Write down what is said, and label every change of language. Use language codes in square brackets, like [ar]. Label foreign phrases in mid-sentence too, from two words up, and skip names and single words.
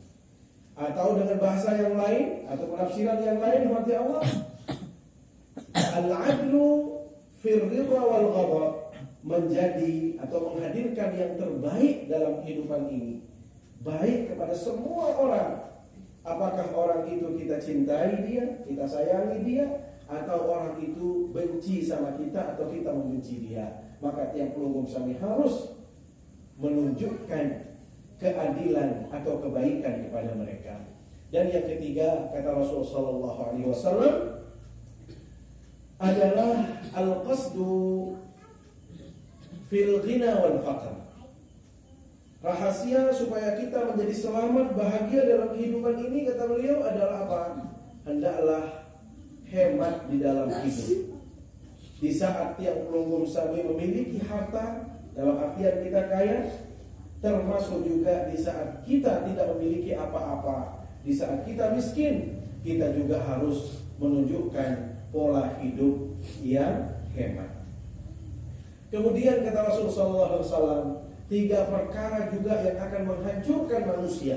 [id] Atau dengan bahasa yang lain, atau penafsiran yang lain, hati Allah, [ar] العدل في الرضا والغضب, [id] menjadi atau menghadirkan yang terbaik dalam kehidupan ini, baik kepada semua orang. Apakah orang itu kita cintai dia, kita sayangi dia, atau orang itu benci sama kita, atau kita membenci dia. Maka tiang pelungkum sami harus menunjukkan keadilan atau kebaikan kepada mereka. Dan yang ketiga, kata Rasulullah [ar] صلى الله عليه وسلم, [id] adalah [ar] القصد في الغنى والفقر. [id] Rahasia supaya kita menjadi selamat, bahagia dalam kehidupan ini, kata beliau, adalah apa? Hendaklah hemat di dalam hidup. Di saat yang pelunggum sami memiliki harta, dalam artian kita kaya, termasuk juga di saat kita tidak memiliki apa-apa. Di saat kita miskin, kita juga harus menunjukkan pola hidup yang hemat. Kemudian kata Rasulullah SAW, 3 perkara juga yang akan menghancurkan manusia.